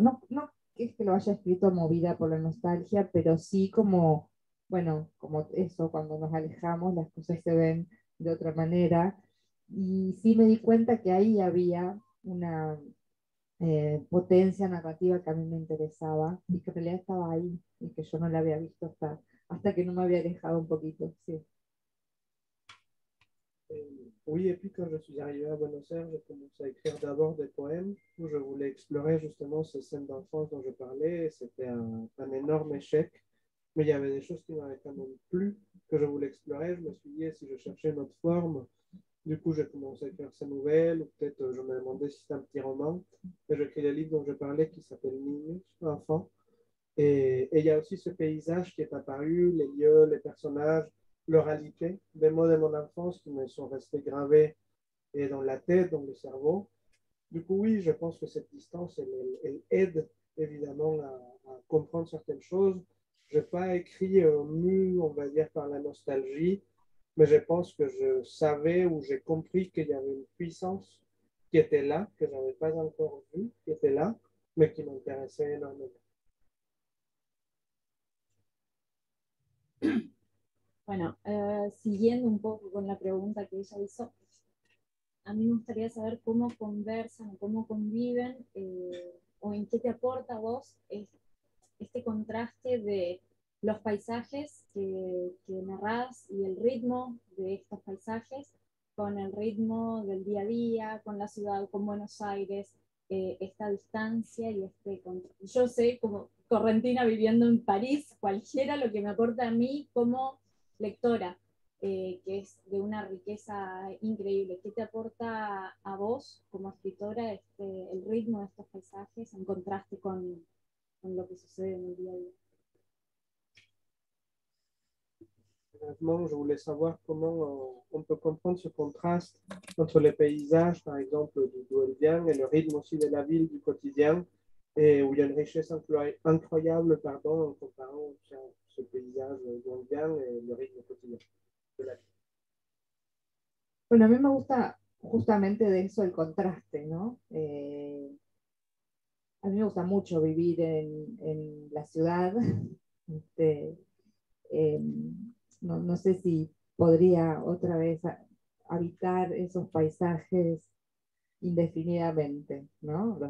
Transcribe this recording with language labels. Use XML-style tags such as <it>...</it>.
<es>No que es que lo haya escrito movida por la nostalgia, pero sí como, bueno, como eso, cuando nos alejamos las cosas se ven de otra manera. Y sí me di cuenta que ahí había una potencia narrativa que a mí me interesaba y que en realidad estaba ahí y que yo no la había visto hasta que no me había alejado un poquito. Sí.</es> <fr>Oui, et puis quand je suis arrivé à Buenos Aires, j'ai commencé à écrire d'abord des poèmes où je voulais explorer justement ces scènes d'enfance dont je parlais. Et c'était un énorme échec, mais il y avait des choses qui m'avaient quand même plu, que je voulais explorer. Je me suis dit, si je cherchais une autre forme, du coup, j'ai commencé à écrire ces nouvelles, ou peut-être je me demandais si c'était un petit roman. Et j'ai écrit le livre dont je parlais qui s'appelle Niños, enfant. Et il y a aussi ce paysage qui est apparu, les lieux, les personnages, l'oralité, des mots de mon enfance qui me sont restés gravés et dans la tête, dans le cerveau. Du coup, oui, je pense que cette distance, elle aide évidemment à comprendre certaines choses. Je n'ai pas écrit mu, on va dire, par la nostalgie, mais je pense que je savais ou j'ai compris qu'il y avait une puissance qui était là, que je n'avais pas encore vue, qui était là, mais qui m'intéressait énormément.</fr> <es>Bueno, siguiendo un poco con la pregunta que ella hizo, a mí me gustaría saber cómo conversan, cómo conviven, o en qué te aporta a vos este contraste de los paisajes que narrás y el ritmo de estos paisajes con el ritmo del día a día, con la ciudad, con Buenos Aires, esta distancia y yo sé, como correntina viviendo en París, cualquiera lo que me aporta a mí como lectora, que es de una riqueza increíble. ¿Qué te aporta a vos como escritora el ritmo de estos paisajes en contraste con lo que sucede en el día a día?</es> <fr>Honnêtement, je voulais savoir comment on peut comprendre ce contraste entre les paysages, par exemple, d'où elle vient, et le rythme aussi de la ville, du quotidien, et où il y a une richesse incroyable pardon, en comparant ce paysage d'où elle vient et le rythme quotidien de la vie.</fr> <es>Bueno, a mí me gusta justamente de eso el contraste, ¿no? A mí me gusta mucho vivir en la ciudad. Este, eh, no sé si podría otra vez habitar esos paisajes indefinidamente, ¿no?</es>